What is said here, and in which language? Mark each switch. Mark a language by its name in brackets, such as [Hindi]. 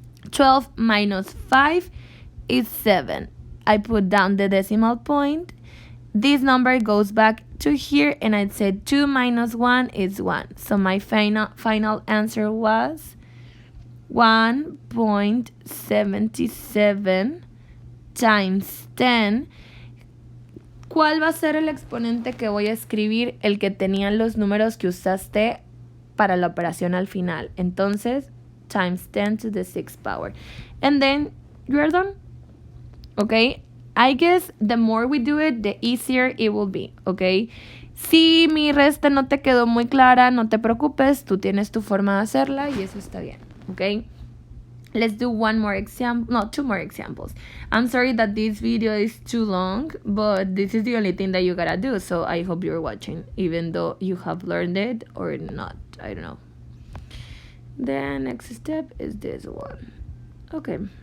[English] 12 minus 5 is 7. I put down the decimal point. This number goes back to here, and I said 2 minus 1 is 1. So my final answer was 1.77 times 10. [Spanish] ¿Cuál va a ser el exponente que voy a escribir? El que tenían los números que usaste para la operación al final. [English] Entonces, times 10 to the 6th power. And then, you're done. Okay? I guess the more we do it, the easier it will be. Okay? [Spanish] Si mi resta no te quedó muy clara, no te preocupes. Tú tienes tu forma de hacerla y eso está bien. [English] Okay? Let's do two more examples. I'm sorry that this video is too long, but this is the only thing that you gotta do. So I hope you're watching, even though you have learned it or not. I don't know. The next step is this one. Okay.